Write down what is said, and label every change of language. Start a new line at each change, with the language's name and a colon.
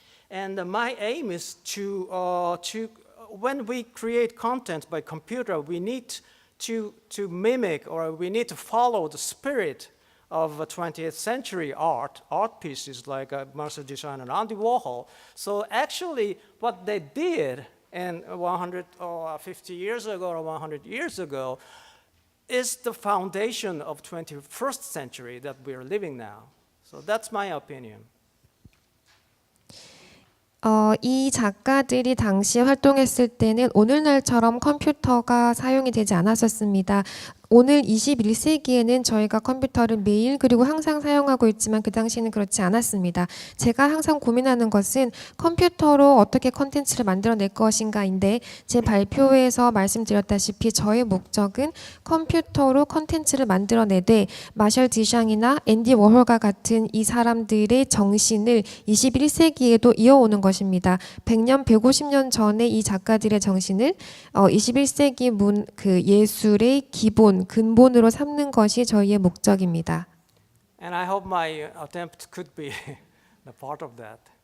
English: And my aim is to when we create content by computer, we need to mimic or we need to follow the spirit of 20th century art pieces like Marcel Duchamp and Andy Warhol. So actually, what they did in 100 or 50 years ago or 100 years ago is the foundation of 21st century that we are living now. So that's my opinion.
Korean: 이 작가들이 당시에 활동했을 때는 오늘날처럼 컴퓨터가 사용이 되지 않았었습니다. 오늘 21세기에는 저희가 컴퓨터를 매일 그리고 항상 사용하고 있지만 그 당시에는 그렇지 않았습니다. 제가 항상 고민하는 것은 컴퓨터로 어떻게 컨텐츠를 만들어낼 것인가인데 제 발표에서 말씀드렸다시피 저의 목적은 컴퓨터로 컨텐츠를 만들어내되 마셜 디샹이나 앤디 워홀과 같은 이 사람들의 정신을 21세기에도 이어오는 것입니다. 100년, 150년 전에 이 작가들의 정신을 21세기 그 예술의 기본 근본으로 삼는 것이 저희의 목적입니다.
English: And I hope my attempt could be a part of that.